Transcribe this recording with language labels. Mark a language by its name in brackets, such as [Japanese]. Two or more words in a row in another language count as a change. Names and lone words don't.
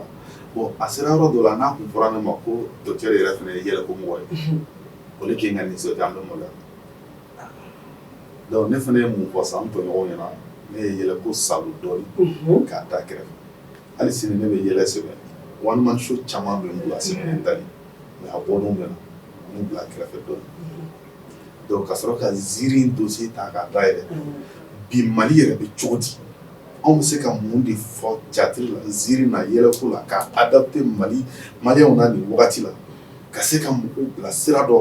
[Bambara] Bon a sera yɔrɔ dɔ la n'a kun fɔra ne ma ko docteur yɛrɛ fana ye yɛlɛko mɔgɔ ye o de kɛ n ka nisɔndiya an bɛ maloya donc ne fana ye mun fɔ sa n tɔɲɔgɔnw ɲɛna ne ye yɛlɛko salo dɔɔni k'a da kɛrɛfɛ hali sini ne bɛ yɛlɛ sɛbɛn [English] one man show [Bambara] caman bɛ n bolo a sɛbɛnnen tali mais a bɔdon bɛ na n bila kɛrɛfɛ dɔɔni donc ka sɔrɔ ka ziiri dossier ta k'a dayɛlɛ bi Mali yɛrɛ bɛ cogo di anw bɛ se ka mun de fɔ théâtre la ziiri na yɛlɛko la k'a adapter maliyɛnw na nin wagati la ka se ka mɔgɔw bila sira dɔ